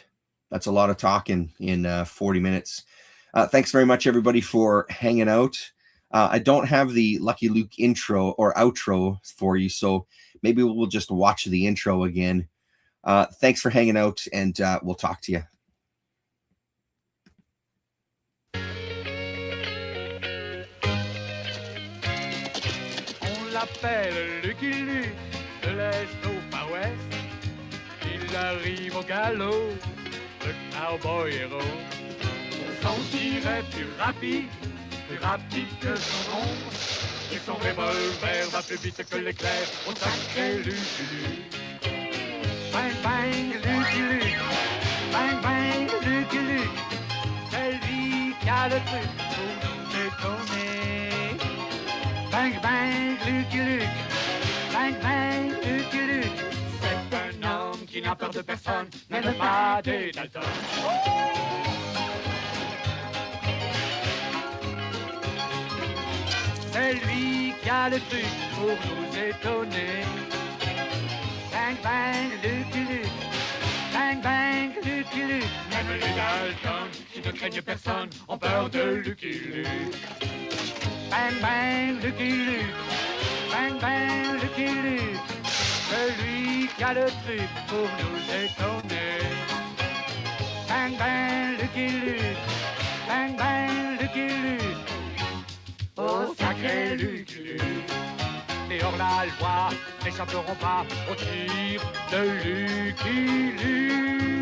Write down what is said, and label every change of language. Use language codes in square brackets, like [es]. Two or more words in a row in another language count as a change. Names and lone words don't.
[en] That's a lot of talking in 40 minutes. Thanks very much, everybody, for hanging out. I don't have the Lucky Luke intro or outro for you, so maybe we'll just watch the intro again. Thanks for hanging out, and we'll talk to you. [fr] On l'appelle Lucky Luke de l'Est au Far West. Il arrive au galop, le cowboy héros. Son tir est plus rapide que son ombre. Et son revolver va plus vite que l'éclair au sacré Lucky Luke. Bang bang Lucky Luke, bang bang Lucky Luke. C'est lui qui a le truc pour nous étonner. Bang bang Lucky Luke, bang bang Lucky Luke. C'est un homme qui n'a peur de personne, même pas des Dalton. C'est lui qui a le truc pour nous étonner. Bang bang Lucky Luke, bang bang Lucky Luke. Même les Dalton, qui ne craignent personne, ont peur de Lucky Luke. Bang bang Lucky Luke, bang bang Lucky Luke. Celui qui a le truc pour nous étonner. Bang bang Lucky Luke, bang bang Lucky Luke. Oh sacré Lucky Luke. Et hors la loi n'échapperont pas au tir de Lucky Luke.